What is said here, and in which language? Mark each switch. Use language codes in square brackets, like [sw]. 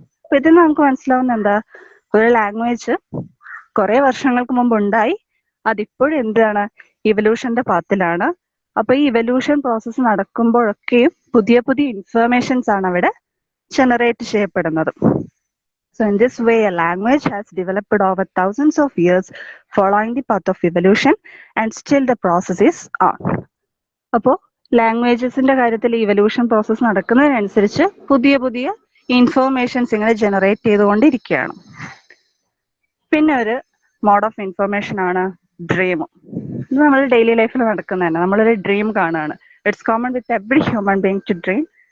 [ml] അപ്പൊ ഇതിൽ നമുക്ക് മനസ്സിലാവുന്ന എന്താ? ഒരു ലാംഗ്വേജ് കുറെ വർഷങ്ങൾക്ക് മുമ്പ് ഉണ്ടായി, അതിപ്പോഴും എന്താണ്? ഇവല്യൂഷന്റെ പാത്തിലാണ്. അപ്പൊ ഈ ഇവല്യൂഷൻ പ്രോസസ്സ് നടക്കുമ്പോഴൊക്കെയും പുതിയ പുതിയ ഇൻഫർമേഷൻസ് ആണ് അവിടെ ജനറേറ്റ് ചെയ്യപ്പെടുന്നത്. [en] So in this way, a language has developed over thousands of years following the path of evolution and still the process is on. [ml] അപ്പോൾ ലാംഗ്വേജസിന്റെ കാര്യത്തിൽ ഇവല്യൂഷൻ പ്രോസസ്സ് നടക്കുന്നതിനനുസരിച്ച് പുതിയ പുതിയ ഇൻഫർമേഷൻസ് ഇങ്ങനെ ജനറേറ്റ് ചെയ്തുകൊണ്ടിരിക്കുകയാണ്. പിന്നെ ഒരു മോഡ് ഓഫ് ഇൻഫർമേഷൻ ആണ് ഡ്രീം. ഇത് നമ്മൾ ഡെയിലി ലൈഫിൽ നടക്കുന്ന തന്നെ. നമ്മളൊരു ഡ്രീം കാണുകയാണ്. [en] It's common with every human being to dream.